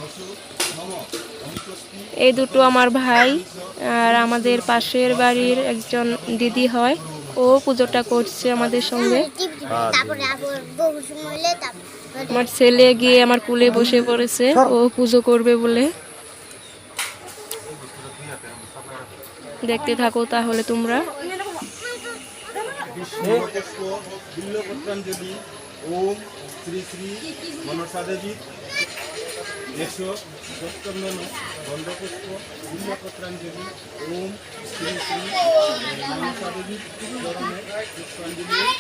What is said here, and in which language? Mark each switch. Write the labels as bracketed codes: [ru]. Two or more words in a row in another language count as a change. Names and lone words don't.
[bn] এই দুটো আমার ভাই আর আমাদের পাশের বাড়ির একজন দিদি হয়, ও পুজোটা করছে আমাদের সঙ্গে। আমার ছেলে গিয়ে আমার কুলে বসে পড়েছে, ও পুজো করবে বলে। দেখতে থাকো তাহলে তোমরা। [sa] ओम श्री श्री मनसा देवी देशो सत्यमेन गंधपुष्प बिल्वपत्रांजलि ओम श्री श्री मनसा देवी चरणे पुष्पांजलि